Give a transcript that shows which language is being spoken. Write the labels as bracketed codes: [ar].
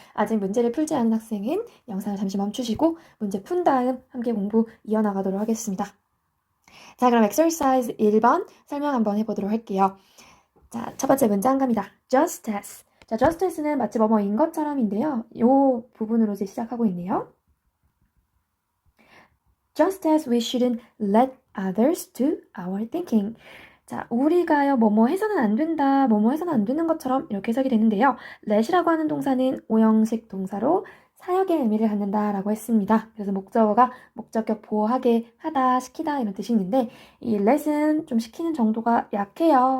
[ko] 아직 문제를 풀지 않은 학생은 영상을 잠시 멈추시고 문제 푼 다음 함께 공부 이어나가도록 하겠습니다. 자, 그럼 exercise 1번 설명 한번 해보도록 할게요. 자, 첫 번째 문제 한 갑니다. [en] just as. [ko] 자, just as는 마치 뭐뭐인 것처럼인데요. 이 부분으로 이제 시작하고 있네요. [en] Just as we shouldn't let others do our thinking. [ko] 자, 우리가요, 뭐뭐 해서는 안 된다, 뭐뭐 해서는 안 되는 것처럼 이렇게 해석이 되는데요. let이라고 하는 동사는 오형식 동사로 사역의 의미를 갖는다 라고 했습니다. 그래서 목적어가 목적격 보호하게 하다, 시키다 이런 뜻이 있는데 이 let은 좀 시키는 정도가 약해요.